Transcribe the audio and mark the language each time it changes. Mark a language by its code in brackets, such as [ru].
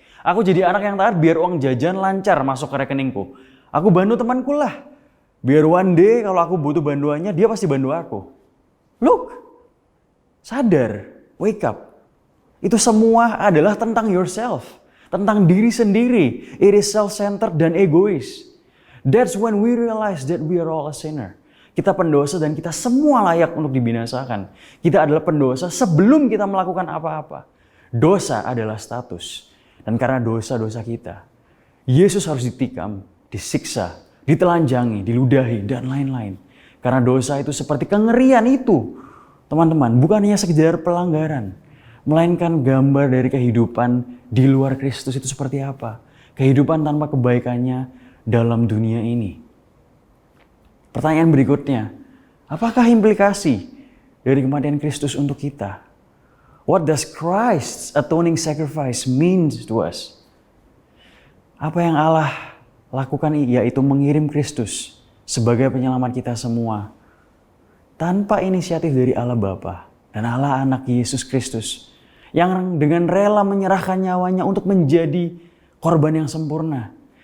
[id] Aku jadi anak yang taat biar uang jajan lancar masuk ke rekeningku. Aku bantu temanku lah. Biar [en] one day [id] kalau aku butuh bantuannya, dia pasti bantu aku. [en] Look, [id] sadar, [en] wake up. [id] Itu semua adalah tentang [en] yourself. [id] tentang diri sendiri. [en] It is self-centered [id] dan egois. [en] That's when we realize that we are all a sinner. [id] Kita pendosa dan kita semua layak untuk dibinasakan. Kita adalah pendosa sebelum kita melakukan apa-apa. Dosa adalah status. Dan karena dosa-dosa kita, Yesus harus ditikam, disiksa, ditelanjangi, diludahi, dan lain-lain. Karena dosa itu seperti kengerian itu. Teman-teman, bukan hanya sekedar pelanggaran. Melainkan gambar dari kehidupan di luar Kristus itu seperti apa. Kehidupan tanpa kebaikannya dalam dunia ini. Pertanyaan berikutnya, apakah implikasi dari kematian Kristus untuk kita? [en] What does Christ's atoning sacrifice means to us? [id] Apa yang Allah lakukan yaitu mengirim Kristus sebagai penyelamat kita semua tanpa inisiatif dari Allah Bapa dan Allah Anak Yesus Kristus yang dengan rela menyerahkan nyawanya untuk menjadi korban yang sempurna.